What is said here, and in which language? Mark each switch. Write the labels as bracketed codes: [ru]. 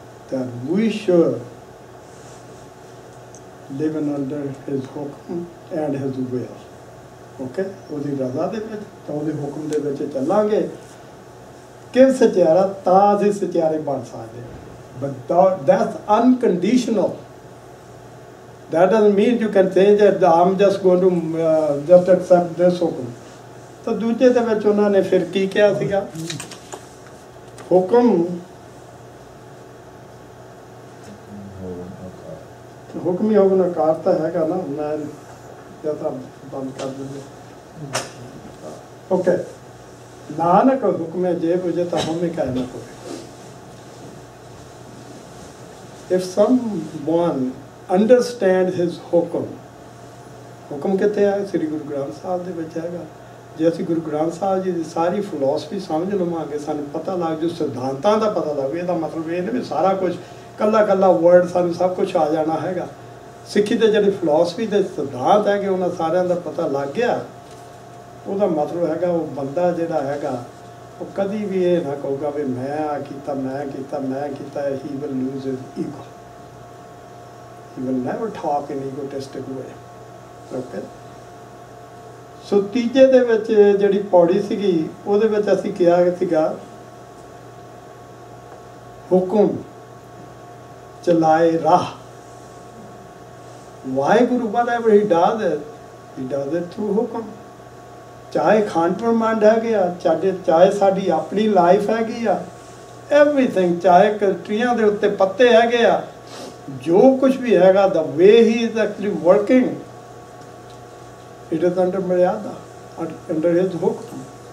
[en] That we should live under his hukum and his will. Okay? [pa] ਉਹਦੀ ਰਜ਼ਾ ਦੇ ਵਿੱਚ ਤਾਂ ਉਹਦੇ ਹੁਕਮ ਦੇ ਵਿੱਚ ਚੱਲਾਂਗੇ ਕਿ ਸਚਿਆਰਾ ਤਾਂ ਅਸੀਂ ਸਚਿਆਰੇ ਬਣ ਸਕਦੇ ਹਾਂ. [en] But that's unconditional. That doesn't mean you can say that I'm just going to just accept this hukum. [pa] ਤਾਂ ਦੂਜੇ ਦੇ ਵਿੱਚ ਉਹਨਾਂ ਨੇ ਫਿਰ ਕੀ ਕਿਹਾ ਸੀਗਾ? ਹੁਕਮ ਹੁਕਮੀ ਹੋਗਨ ਆਕਾਰ ਤਾਂ ਹੈਗਾ ਨਾ, ਮੈਂ ਜਾਂ ਤਾਂ ਬੰਦ ਕਰ ਦਿੰਦੇ. ਓਕੇ, ਨਾਨਕ ਹੁਕਮੇ ਜੇ ਬੁਝੇ ਤਾਂ ਹਮੇ ਕਹਿਣਾ ਪਵੇ. [en] If someone understands his hukum, [pa] ਹੁਕਮ ਕਿੱਥੇ ਹੈ? ਸ੍ਰੀ ਗੁਰੂ ਗ੍ਰੰਥ ਸਾਹਿਬ ਦੇ ਵਿੱਚ ਹੈਗਾ. ਜੇ ਅਸੀਂ ਗੁਰੂ ਗ੍ਰੰਥ ਸਾਹਿਬ ਜੀ ਦੀ ਸਾਰੀ ਫਿਲਾਸਫੀ ਸਮਝ ਲਵਾਂਗੇ, ਸਾਨੂੰ ਪਤਾ ਲੱਗ ਜੂ, ਸਿਧਾਂਤਾਂ ਦਾ ਪਤਾ ਲੱਗ, ਇਹਦਾ ਮਤਲਬ ਇਹ ਨਹੀਂ ਵੀ ਸਾਰਾ ਕੁਝ ਕੱਲਾ ਕੱਲਾ ਵਰਡ ਸਾਨੂੰ ਸਭ ਕੁਝ ਆ ਜਾਣਾ ਹੈਗਾ. ਸਿੱਖੀ ਦੇ ਜਿਹੜੀ ਫਿਲਾਸਫੀ ਦੇ ਸਿਧਾਂਤ ਹੈਗੇ ਉਹਨਾਂ ਸਾਰਿਆਂ ਦਾ ਪਤਾ ਲੱਗ ਗਿਆ, ਉਹਦਾ ਮਤਲਬ ਹੈਗਾ ਉਹ ਬੰਦਾ ਜਿਹੜਾ ਹੈਗਾ ਉਹ ਕਦੀ ਵੀ ਇਹ ਨਾ ਕਹੂਗਾ ਵੀ ਮੈਂ ਆ ਕੀਤਾ, ਮੈਂ ਕੀਤਾ, ਮੈਂ ਕੀਤਾ. [en] He will lose his ego. He will never talk in egotistic way. Okay? [pa] ਸੋ ਤੀਜੇ ਦੇ ਵਿੱਚ ਜਿਹੜੀ ਪੌੜੀ ਸੀਗੀ ਉਹਦੇ ਵਿੱਚ ਅਸੀਂ ਕਿਹਾ ਸੀਗਾ ਹੁਕਮ ਚਲਾਏ ਰਾਹ. [en] Waheguru whatever he does it through hukam. [pa] ਚਾਹੇ ਖਾਣ ਪ੍ਰਮਾਂਡ ਹੈਗੇ ਆ, ਚਾਹੇ ਸਾਡੀ ਆਪਣੀ ਲਾਈਫ ਹੈਗੀ ਆ, ਐਵਰੀਥਿੰਗ, ਚਾਹੇ ਟਰੀਆਂ ਦੇ ਉੱਤੇ ਪੱਤੇ ਹੈਗੇ ਆ, ਜੋ ਕੁਝ ਵੀ ਹੈਗਾ, [en] the way he is actually working, it is under maryada, under his hukam.